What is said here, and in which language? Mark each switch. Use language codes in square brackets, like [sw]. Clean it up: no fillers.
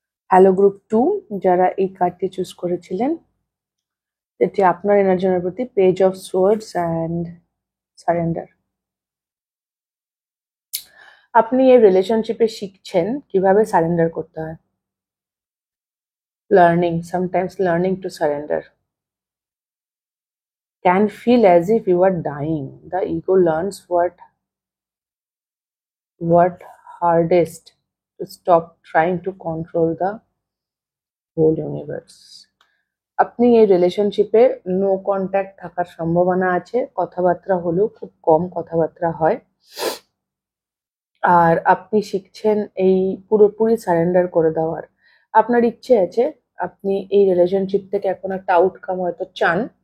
[bn] Hello group 2, যারা এই কার্ডটি চুজ করেছিলেন, এটি আপনার এনার্জির প্রতি page of swords and surrender. আপনি এই রিলেশনশিপে শিখছেন কিভাবে সারেন্ডার করতে হয়। [en] Sometimes learning to surrender can feel as if you are dying. The ego learns what hardest to stop trying to control the whole universe. [bn] আপনি এই রিলেশনশিপে নো কন্ট্যাক্ট থাকার সম্ভাবনা আছে, কথাবার্তা হলেও খুব কম কথাবার্তা হয়। আর আপনি শিখছেন এই পুরোপুরি সারেন্ডার করে দেওয়ার। আপনার ইচ্ছে আছে, আপনি এই রিলেশনশিপ থেকে এখন একটা আউটকাম হয়তো চান।